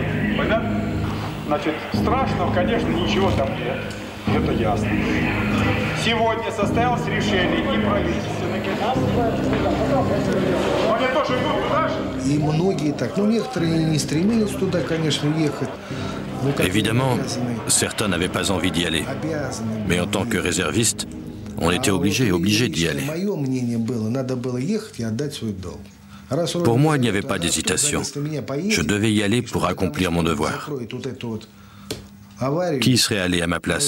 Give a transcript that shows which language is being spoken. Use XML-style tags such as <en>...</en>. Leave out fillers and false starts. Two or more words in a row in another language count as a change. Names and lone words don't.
<ru>Понятно? Значит, страшного, конечно, ничего там нет. Это ясно. Сегодня состоялось решение и правительственное. Они тоже идут туда же. И многие так, ну некоторые не стремились туда, конечно, ехать.</ru> <fr>Évidemment, certains n'avaient pas envie d'y aller. Mais en tant que réserviste, on était obligé d'y aller. Pour moi, il n'y avait pas d'hésitation. Je devais y aller pour accomplir mon devoir. Qui serait allé à ma place?</fr>